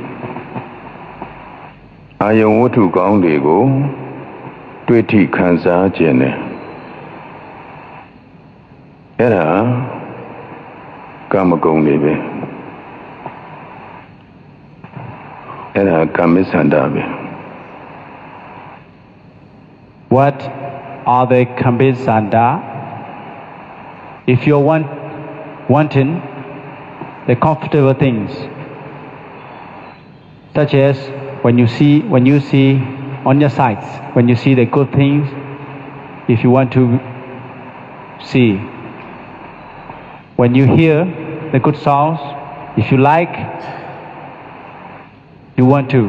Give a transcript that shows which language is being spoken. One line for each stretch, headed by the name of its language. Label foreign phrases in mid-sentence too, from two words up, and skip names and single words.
Burmese: အာယုံဝတ္ထုကောင်းတွေကိုတွေ့ထိခံစားခြင်းနဲ့အဲ့ဒါကာမဂုဏ်တွေပဲအဲ့ဒါကာမိစန္ဒပဲ
English: What are the Kamesanda? If you're wanting the comfortable things, such as when you see on your sights, when you see the good things, if you want to see, when you hear the good sounds, if you like, you want to.